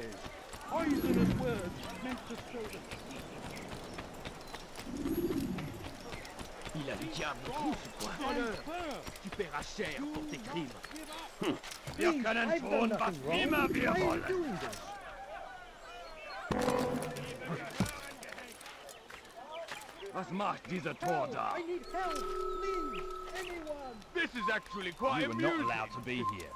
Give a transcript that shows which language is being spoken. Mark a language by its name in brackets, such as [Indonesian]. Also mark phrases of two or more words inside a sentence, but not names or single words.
[English] Poisonous words meant to sow them. [French] Il a le diable rouge, quoi. Voleur, tu paieras cher pour tes crimes. [German] Wir können tun, was immer wir wollen. Was macht dieser Tor da? [English] I need help! Please! Anyone! This is actually quite You are not allowed to be here.